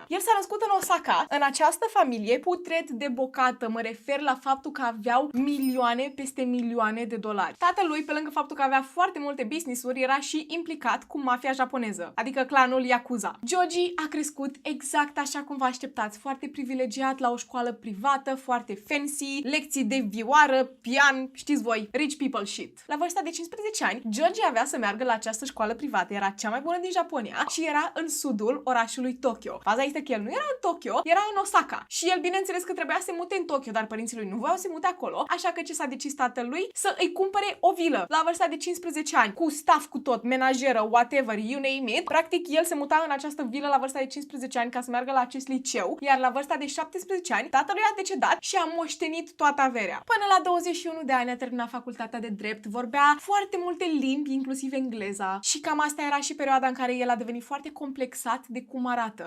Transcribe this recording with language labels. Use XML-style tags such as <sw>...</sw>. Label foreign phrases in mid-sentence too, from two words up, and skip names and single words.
<ro>El s-a născut în Osaka, în această familie putred de bocată, mă refer la faptul că aveau milioane peste milioane de dolari. Tatălui, pe lângă faptul că avea foarte multe business-uri, era și implicat cu mafia japoneză, adică clanul Yakuza. Joji a crescut exact așa cum vă așteptați, foarte privilegiat la o școală privată, foarte fancy, lecții de vioară, pian, știți voi,</ro> <en>rich people shit.</en> <ro>La vârsta de 15 ani, Joji avea să meargă la această școală privată, era cea mai bună din Japonia și era în sudul orașului Tokyo. Faza este că el nu era în Tokyo, era în Osaka. Și el, bineînțeles că trebuia să se mute în Tokyo, dar părinții lui nu voiau să se mute acolo, așa că ce s-a decis tatălui? Să îi cumpere o vilă. La vârsta de 15 ani, cu staff, cu tot, menajeră,</ro> <en>whatever, you name it.</en> <ro>Practic, el se muta în această vilă la vârsta de 15 ani ca să meargă la acest liceu, iar la vârsta de 17 ani, tatălui a decedat și a moștenit toată averea. Până la 21 de ani a terminat facultatea de drept, vorbea foarte multe limbi, inclusiv engleza, și cam asta era și perioada în care el a devenit foarte complexat de cum arată.</ro>